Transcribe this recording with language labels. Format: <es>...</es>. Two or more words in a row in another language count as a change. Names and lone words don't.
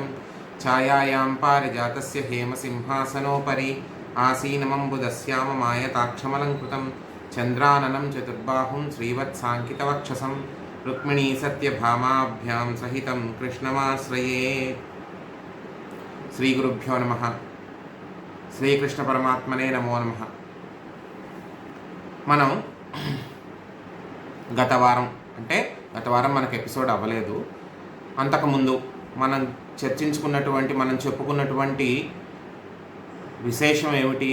<sa>छायायां पारिजातस्य हेमसिंहासनोपरि आसीनमम्बुदस्याममायताक्षमलङ्कृतं चन्द्राननं चतुर्बाहुं श्रीवत्साङ्कितवक्षसं रुक्मिणी सत्यभामाभ्यां सहितं कृष्णमाश्रये। श्रीगुरुभ्यो नमः। శ్రీకృష్ణపరమాత్మనే నమో నమః.</sa> <te>మనం గత వారం మనకు ఎపిసోడ్ అవ్వలేదు. అంతకుముందు మనం చెప్పుకున్నటువంటి విశేషం ఏమిటి?</te>